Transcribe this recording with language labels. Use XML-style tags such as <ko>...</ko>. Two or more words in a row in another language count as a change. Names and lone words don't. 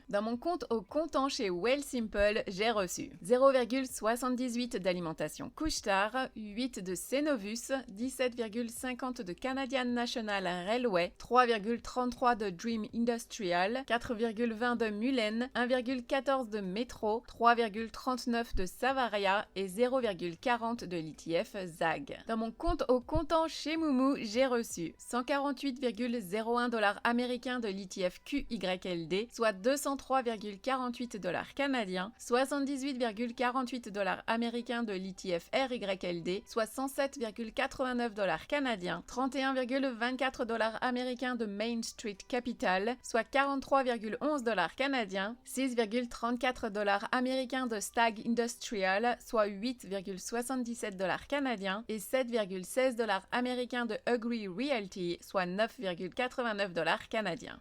<fr>Dans mon compte au comptant chez Wealthsimple, j'ai reçu 0,78 d'alimentation Couche-Tard, 8 de Cenovus, 17,50 de Canadian National Railway, 3,33 de Dream Industrial, 4,20 de Mullen, 1,14 de Metro, 3,39 de Savaria et 0,40 de l'ETF ZAG. Dans mon compte au comptant chez Moumou, j'ai reçu 148,01 $ américains de l'ETF QYLD, soit 203,48 $ canadiens, 78,48 $ américains de l'ETF RYLD, soit 107,89 $ canadiens, 31,24 $ américains de Main Street Capital, soit 43,11 $ canadiens, 6,34 $ américains de Stag Industrial, soit 8,77 $ canadiens, et 7,16 $ américains de Agree Realty, soit 9,89 $ canadiens.</fr>